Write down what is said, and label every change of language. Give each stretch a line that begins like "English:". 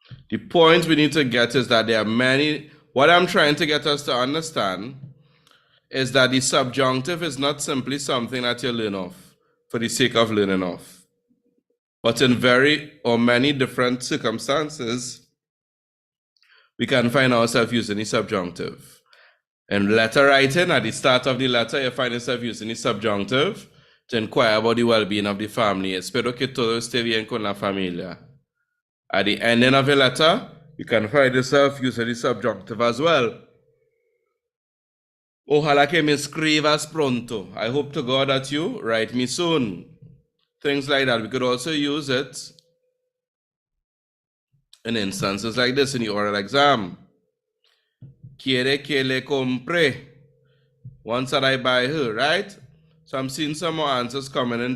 English: The point we need to get is that there are many. What I'm trying to get us to understand is that the subjunctive is not simply something that you learn off for the sake of learning off. But in many different circumstances, we can find ourselves using the subjunctive. In letter writing, at the start of the letter, you find yourself using the subjunctive to inquire about the well-being of the family.
Spanish: Espero que todo esté bien con la familia.
English: At the ending of a letter, you can find yourself using the subjunctive as well.
Spanish: Ojalá que me escribas pronto.
English: I hope to God that you write me soon. Things like that. We could also use it in instances like this in the oral exam.
Spanish: Quiere que le compre.
English: Ones that I buy her, right? So I'm seeing some more answers coming in.